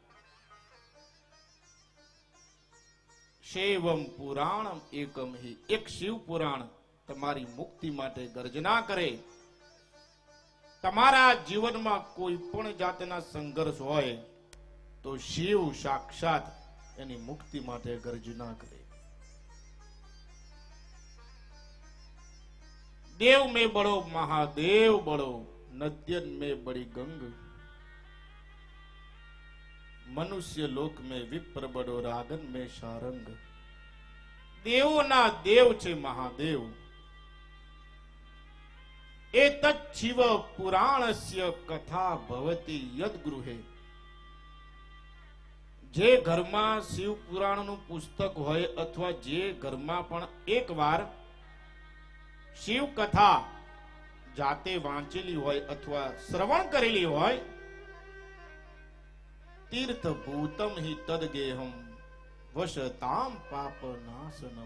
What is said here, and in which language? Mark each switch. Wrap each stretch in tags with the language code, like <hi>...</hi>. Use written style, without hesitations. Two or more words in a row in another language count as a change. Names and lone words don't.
<sa>शैवम पुराणम एकम हि.</sa> <gu>એક શિવ પુરાણ તમારી મુક્તિ માટે ગર્જના કરે. તમારા જીવનમાં કોઈ પણ જાતના સંઘર્ષ હોય તો શિવ સાક્ષાત એની મુક્તિ માટે ગર્જના કરે.</gu> <bra>देव में बड़ो महादेव बड़ो, नद्यन में बड़ी गंग. मनुष्य लोक में विप्र बड़ो, रागन में शारंग.</bra> <gu>દેવો ના દેવ છે મહાદેવ.</gu> <sa>एतत् शिव पुराणस्य कथा भवति यद गृहे.</sa> <gu>જે ઘરમા શિવ पुराणનું પુસ્તક હોય અથવા જે ઘરમાં પણ એકવાર શિવ કથા જાતે વાંચેલી હોય અથવા શ્રવણ કરેલી હોય,</gu> <sa>तीर्थ भूतम हि तदगेहम वशताम पाप नाशनम.</sa>